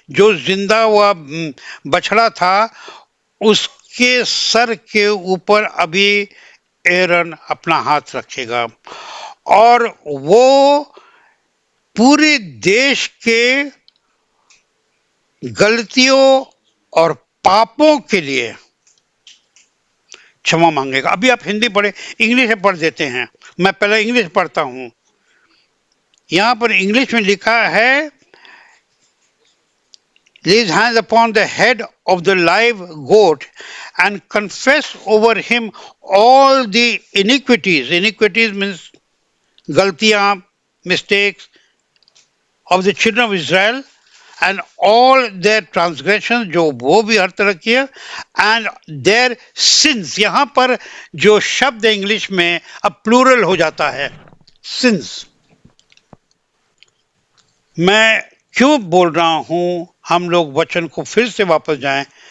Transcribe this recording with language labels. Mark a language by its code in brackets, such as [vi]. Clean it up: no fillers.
[hi] जो जिंदा हुआ बछड़ा था उसके सर के ऊपर अभी एरन अपना हाथ रखेगा और वो पूरे देश के गलतियों और पापों के लिए क्षमा मांगेगा। अभी आप हिंदी पढ़े, इंग्लिश में पढ़ देते हैं, मैं पहले इंग्लिश पढ़ता हूं। यहां पर इंग्लिश में लिखा है, [en] lay his hands upon the head of the live goat and confess over him all the iniquities. Iniquities means गलतियां, mistakes of the children of Israel and all their transgressions, [hi] जो वो भी हर तरह की है, [en] and their sins. [hi] यहां पर जो शब्द है इंग्लिश में अब प्लूरल हो जाता है, sins। मैं क्यों बोल रहा हूं, हम लोग वचन को फिर से वापस जाएं।